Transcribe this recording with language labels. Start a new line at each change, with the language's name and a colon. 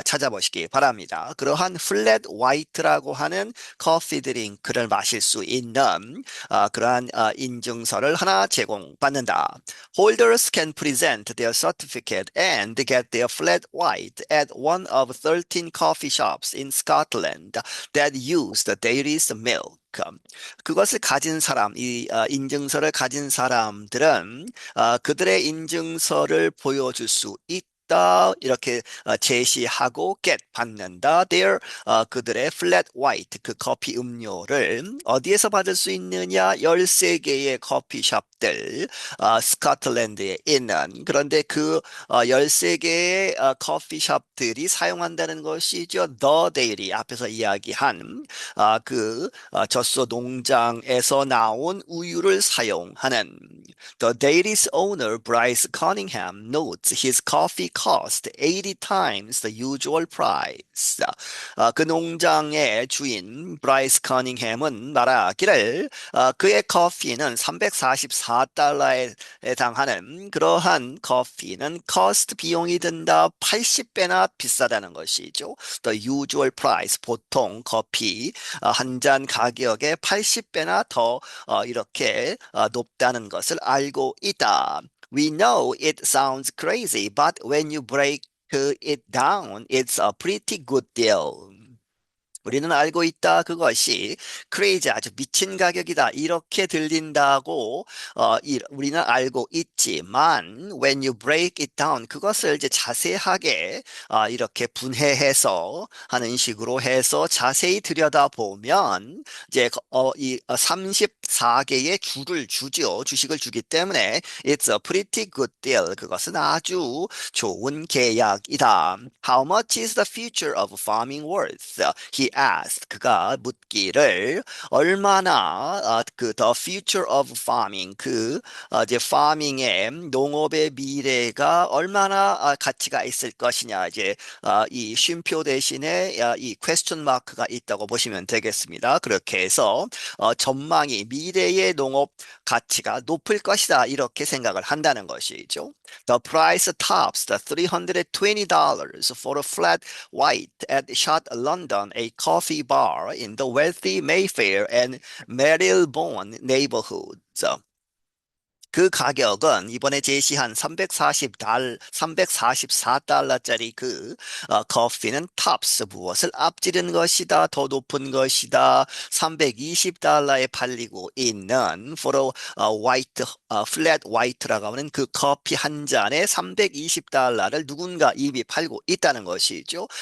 Korean: 찾아보시기 바랍니다. 그러한 플랫 화이트라고 하는 커피 드링크를 마실 수 있는 그러한 인증서를 하나 제공받는다.
English: Holders can present their certificate and get their flat white at one of 13 coffee shops in Scotland that use the dairy's milk.
Korean: 그것을 가진 사람, 인증서를 가진 사람들은 그들의 인증서를 보여줄 수 있다. 받다 이렇게 제시하고 get 받는다. Their 그들의 flat white 그 커피 음료를 어디에서 받을 수 있느냐? 13개의 커피숍들 스코틀랜드에 있는 그런데 그 13개의 커피숍들이 사용한다는 것이죠.
English: The Dairy
Korean: 앞에서 이야기한 젖소 농장에서 나온 우유를 사용하는
English: The dairy's owner, Bryce Cunningham, notes his coffee cost 80 times the usual price.
Korean: 그 농장의 주인 브라이스 커닝햄은 말하기를 그의 커피는 344달러에 해당하는 그러한 커피는 cost 비용이 든다 80배나 비싸다는 것이죠.
English: The usual price
Korean: 보통 커피 한 잔 가격의 80배나 더 이렇게 높다는 것을 알고 있다.
English: We know it sounds crazy, but when you break it down, it's a pretty good deal.
Korean: 우리는 알고 있다. 그것이 crazy 아주 미친 가격이다. 이렇게 들린다고 우리는 알고 있지만
English: when you break it down
Korean: 그것을 이제 자세하게 이렇게 분해해서 하는 식으로 해서 자세히 들여다보면 이제 이 34개의 주식을 주기 때문에
English: it's a pretty good deal.
Korean: 그것은 아주 좋은 계약이다.
English: How much is the future of farming worth? He asked.
Korean: 그가 묻기를 얼마나
English: the future of farming
Korean: 이제 farming의 농업의 미래가 얼마나 가치가 있을 것이냐 이제 이 쉼표 대신에 이 question 마크가 있다고 보시면 되겠습니다. 그렇게 해서 전망이 미래의 농업 가치가 높을 것이다 이렇게 생각을 한다는 것이죠.
English: The price tops the $320 for a flat white at Shot London, a coffee bar in the wealthy Mayfair and Marylebone neighborhoods.
Korean: 그 가격은 이번에 제시한 344달러짜리 커피는 탑스 무엇을 앞지른 것이다. 더 높은 것이다. 320달러에 팔리고 있는
English: for a white, flat white
Korean: 라고 하는 그 커피 한 잔에 320달러를 누군가 이미 팔고 있다는 것이죠.